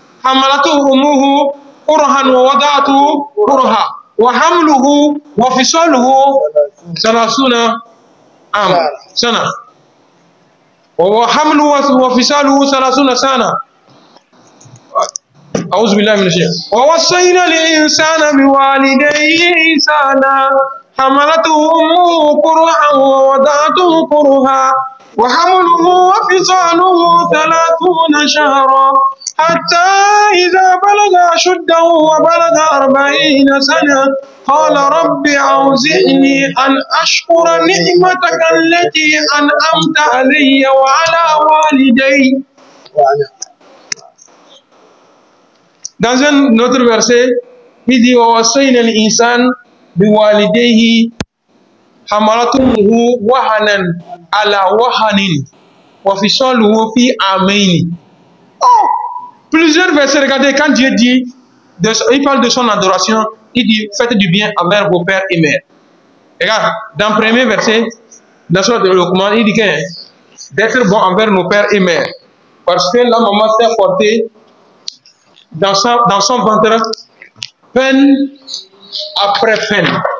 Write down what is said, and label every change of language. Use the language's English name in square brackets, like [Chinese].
[Arabic] Hamalatuhu ummuhu kurhan wa wada'atuhu kurha wa hamluhu wa fisaluhu 30 سنة وحمله وفصاله 30 سنة. أعوذ بالله من الشيطان. ووصينا الإنسان بوالديه إحسانا حملته أمه كرها ووضعته كرها وحمله وفصاله 30 شهرا حتى إذا بلغ أشده وبلغ 40 سنة قال رب أوزعني أن أشكر نعمتك التي أنعمت علي وعلى والدي. [French] Dans un autre verset, il dit [Arabic] ووصينا الإنسان بوالديه حملته وهنا على وهن وفصاله في عامين. [French] Oh, plusieurs versets. Regardez, quand Dieu dit, il parle de son adoration. Il dit, faites du bien envers vos pères et mères. Regarde, dans le premier verset, dans le document, il dit d'être bon envers nos pères et mères. Parce que la maman s'est portée dans son ventre peine après peine.